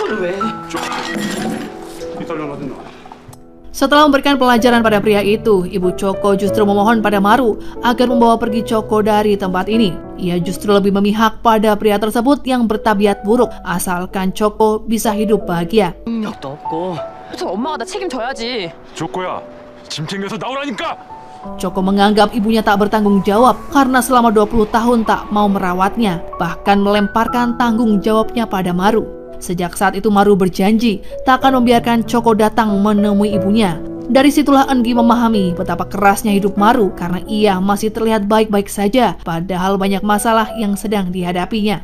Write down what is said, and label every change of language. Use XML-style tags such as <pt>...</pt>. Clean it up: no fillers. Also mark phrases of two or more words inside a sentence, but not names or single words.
<id>Setelah memberikan pelajaran pada pria itu, ibu Choco justru memohon pada Maru agar membawa pergi Choco dari tempat ini. Ia justru lebih memihak pada pria tersebut yang bertabiat buruk, asalkan Choco bisa hidup bahagia.</id> <ko>능력도 없고. 저 엄마가 나 책임져야지. 조코야. 짐 챙겨서 나오라니까.</ko> <id>Choco menganggap ibunya tak bertanggung jawab karena selama 20 tahun tak mau merawatnya, bahkan melemparkan tanggung jawabnya pada Maru. Sejak saat itu Maru berjanji tak akan membiarkan Choco datang menemui ibunya. Dari situlah Enggi memahami betapa kerasnya hidup Maru karena ia masih terlihat baik-baik saja padahal banyak masalah yang sedang dihadapinya.</id>